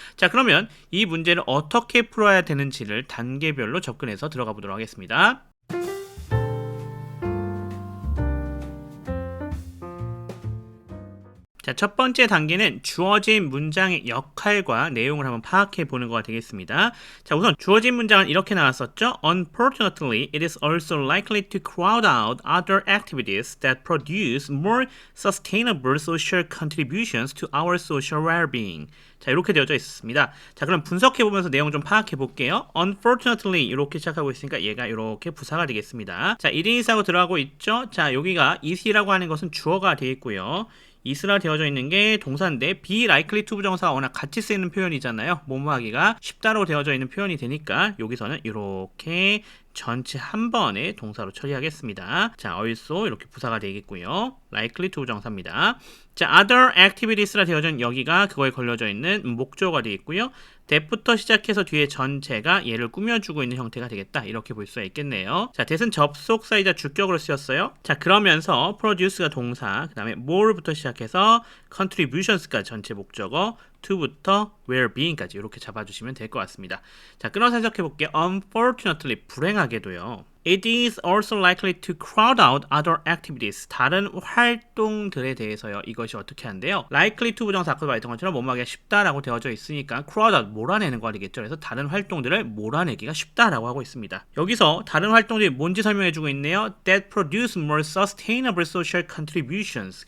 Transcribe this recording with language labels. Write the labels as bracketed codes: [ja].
[ko] 자, 그러면 이 문제를 어떻게 풀어야 되는지를 단계별로 접근해서 들어가 보도록 하겠습니다. 자, 첫 번째 단계는 주어진 문장의 역할과 내용을 한번 파악해 보는 거가 되겠습니다. 자, 우선 주어진 문장은 이렇게 나왔었죠. [en] Unfortunately, it is also likely to crowd out other activities that produce more sustainable social contributions to our social well-being. [ko] 자, 이렇게 되어져 있습니다. 자, 그럼 분석해 보면서 내용 좀 파악해 볼게요. Unfortunately 이렇게 시작하고 있으니까 얘가 이렇게 부사가 되겠습니다. 자, it is 하고 들어가고 있죠. 자, 여기가 is라고 하는 것은 주어가 되어 있고요. is라 되어져 있는 게 동사인데 be likely to 부정사가 워낙 같이 쓰이는 표현이잖아요. 뭐뭐 하기가 쉽다로 되어져 있는 표현이 되니까 여기서는 이렇게 전체 한 번에 동사로 처리하겠습니다. 자, also 이렇게 부사가 되겠고요. likely to 부정사입니다. 자, other activities라 되어져 있는 여기가 그거에 걸려져 있는 목적어가 되겠고요. that부터 시작해서 뒤에 전체가 얘를 꾸며주고 있는 형태가 되겠다. 이렇게 볼 수가 있겠네요. 자, that은 접속사이자 주격으로 쓰였어요. 자, 그러면서 produce가 동사, 그 다음에 more부터 시작해서 contributions까지 전체 목적어, to부터 well-being까지 이렇게 잡아주시면 될 것 같습니다. 자, 끊어서 해석해 볼게요. Unfortunately, 불행하게도요. [en] It is also likely to crowd out other activities. [ko] 다른 활동들에 대해서요. 이것이 어떻게 한대요? Likely to 부정사 아까 말했던 것처럼 뭐뭐하기가 쉽다라고 되어져 있으니까 crowd out, 몰아내는 거리겠죠. 그래서 다른 활동들을 몰아내기가 쉽다라고 하고 있습니다. 여기서 다른 활동들이 뭔지 설명해주고 있네요. [en] That produce more sustainable social contributions.